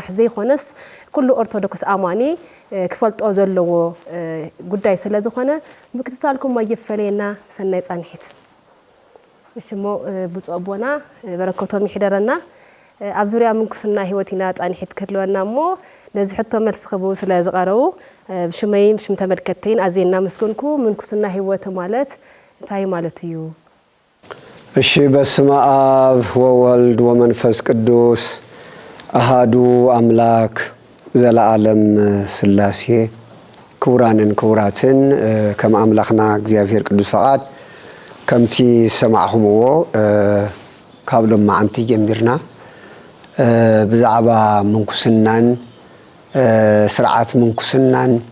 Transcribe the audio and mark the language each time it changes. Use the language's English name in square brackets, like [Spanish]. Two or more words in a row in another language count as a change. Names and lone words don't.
[Tigrinya] ዘይኾነስ ኩሉ ኦርቶዶክስ ኣማኒ ክፈልጦ ዘለዎ ጉዳይ ስለ ዝኾነ ምክትታልኩም ማይፈለየና ሰናይ ጻንሒት እሽሞ ብጸቦና በረከቶም ይሕደረና ኣብ ዙርያ ምንኩስና ህይወት ኢና ጻንሒት ክልወና እሞ ነዚ ሕቶ መልሲ ክቡ ስለ ዝቐረቡ ብሽመይን ብሽም ተመልከተይን ኣዝየና መስገንኩ ምንኩስና ህይወት ማለት እንታይ ማለት እዩ እሺ [Geez] በስመ አብ ወወልድ ወመንፈስ ቅዱስ አሃዱ አምላክ ዘለዓለም ስላሴ [Tigrinya] ክቡራንን ክቡራትን ከም አምላኽና እግዚአብሔር ቅዱስ ፈቃድ ከምቲ ሰማዕኹምዎ ካብሎም ማዓንቲ ጀሚርና ብዛዕባ ምንኩስናን ስርዓት ምንኩስናን